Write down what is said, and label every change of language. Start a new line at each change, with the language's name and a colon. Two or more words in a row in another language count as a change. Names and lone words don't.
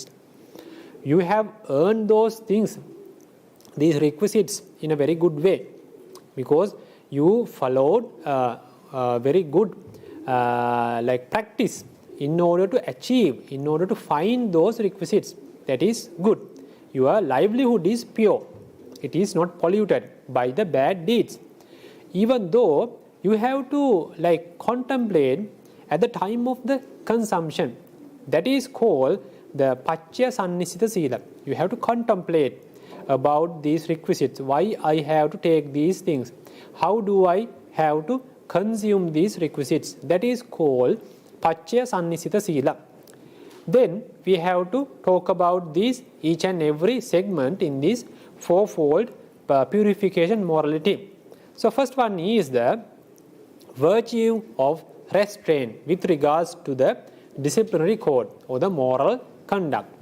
English: You have earned those things, these requisites, in a very good way, because you followed a very good practice in order to achieve, in order to find those requisites. That is good. Your livelihood is pure. It is not polluted by the bad deeds. Even though you have to contemplate at the time of the consumption. That is called the paccaya-sannisita-sīla. You have to contemplate about these requisites. Why I have to take these things? How do I have to consume these requisites? That is called paccaya-sannisita-sīla. Then we have to talk about these each and every segment in this fourfold purification morality. So first one is the virtue of restraint with regards to the disciplinary code or the moral conduct.